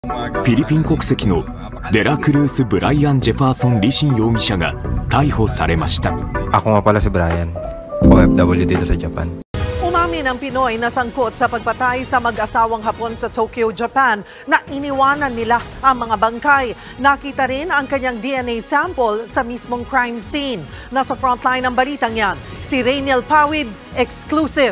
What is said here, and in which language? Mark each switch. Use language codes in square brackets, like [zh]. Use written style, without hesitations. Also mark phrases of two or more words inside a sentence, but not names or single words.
[ja] フィリピン国籍のデラクルース・ブライアン・ジェファーソン・リシン容疑者が逮捕されました。 [tl] Ako nga pala si Brian, OFW dito sa Japan. Umamin ang Pinoy na sangkot sa pagpatay sa mag-asawang Hapon sa Tokyo, Japan na iniwanan nila ang mga bangkay. Nakita rin ang kanyang [en] DNA sample [tl] sa mismong [en] crime scene. [tl] Nasa frontline ng balitang yan, si Rainiel Pawid, exclusive.